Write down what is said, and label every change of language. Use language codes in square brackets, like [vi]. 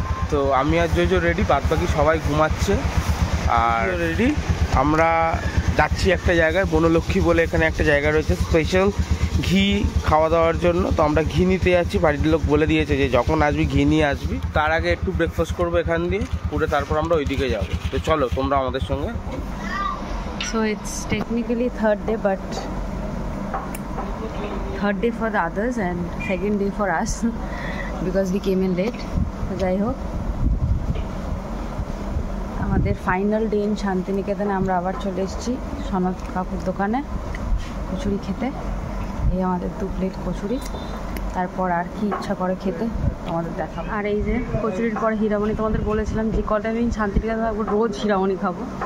[bn] তো আমি আর JoJo ready, বাদ বাকি সবাই ঘুমাচ্ছে আর রেডি। আমরা যাচ্ছি একটা জায়গায়, বনলক্ষ্মী বলে এখানে একটা জায়গা রয়েছে স্পেশাল ঘি খাওয়া দাওয়ার জন্য। তো আমরা ঘি নিতে যাচ্ছি। বাড়ির লোক বলে দিয়েছে যে যখন আসবি ঘি নিয়ে আসবি। তার আগে একটু ব্রেকফাস্ট করবো এখান দিয়ে, করে তারপর আমরা ওইদিকে যাবো। তো চলো তোমরা আমাদের সঙ্গে। [en] So it's technically third day, but third day for the others and second day for us because we came in late. [bn] তো যাই হোক, আমাদের ফাইনাল ডে ইন শান্তিনিকেতনে আমরা আবার চলে এসেছি সনদ কাকুর দোকানে কচুরি খেতে। এই আমাদের 2 প্লেট কচুরি, তারপর আর কি ইচ্ছা করে খেতে আমাদের দেখাবো। আর এই যে কচুরির পরে হিরামণি, তোমাদের বলেছিলাম যে কটা দিন শান্তিনিকেতনে থাকবো রোজ হিরামণি খাবো।